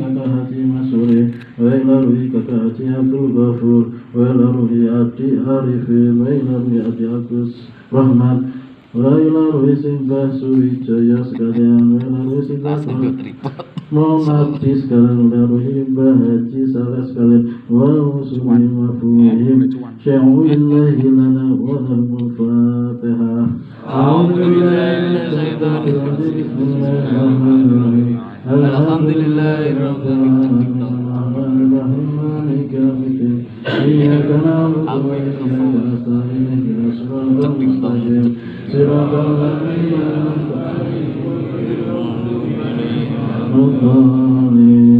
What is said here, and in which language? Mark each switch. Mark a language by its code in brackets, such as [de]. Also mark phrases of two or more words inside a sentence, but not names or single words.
[ar] kakak Haji Masuri, wa ila ruhi kakak Haji Abdul Ghafur, wa ila ruhi Adi Arifin, wa ila ruhi Adi Agus Rahmat, wa ila ruhi Simbah Suwijaya sekalian, wa ila ruhi Simbah Muhammadi sekalian, wa ila ruhi Mbah Haji Salah sekalian, wa rusuli mafuhim sya'ulillahi lana wa lahumul fatihah. أعوذ بالله من الشيطان الرجيم. بسم الله الرحمن الرحيم. الحمد لله رب العالمين الرحمن الرحيم مالك يوم الدين إياك نعبد وإياك نستعين اهدنا الصراط المستقيم صراط الذين أنعمت عليهم غير المغضوب عليهم ولا الضالين.